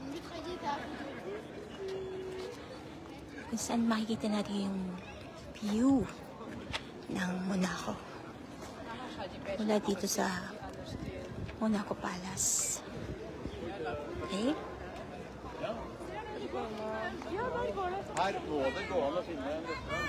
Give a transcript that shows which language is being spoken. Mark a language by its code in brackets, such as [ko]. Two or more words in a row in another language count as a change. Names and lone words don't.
[tl] Kung saan makikita natin yung view ng Monaco. Mula dito sa Monaco Palace. Okay? [no] Her må det gå an å finne en restaurant.